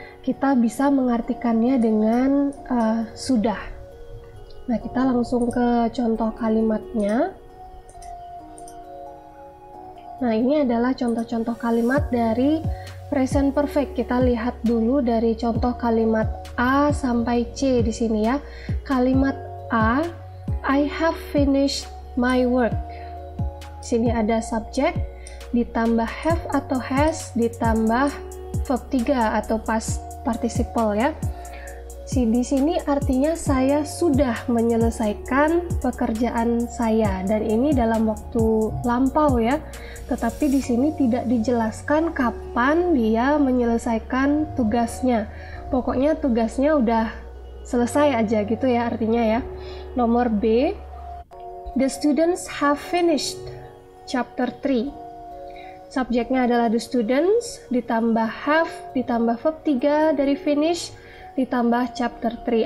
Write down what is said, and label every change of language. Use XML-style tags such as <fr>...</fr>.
<id>Kita bisa mengartikannya dengan sudah. Nah, kita langsung ke contoh kalimatnya. Nah, ini adalah contoh-contoh kalimat dari present perfect. Kita lihat dulu dari contoh kalimat A sampai C di sini ya. Kalimat A,</id> <en>I have finished my work.</en> <id>Di sini ada subject ditambah have atau has ditambah verb 3 atau past participle ya. Di sini artinya saya sudah menyelesaikan pekerjaan saya, dan ini dalam waktu lampau ya. Tetapi di sini tidak dijelaskan kapan dia menyelesaikan tugasnya. Pokoknya tugasnya udah selesai aja gitu ya artinya ya. Nomor B,</id> <en>the students have finished chapter 3.</en> <id>Subjeknya adalah the students ditambah have ditambah verb 3 dari finish ditambah chapter 3.</id>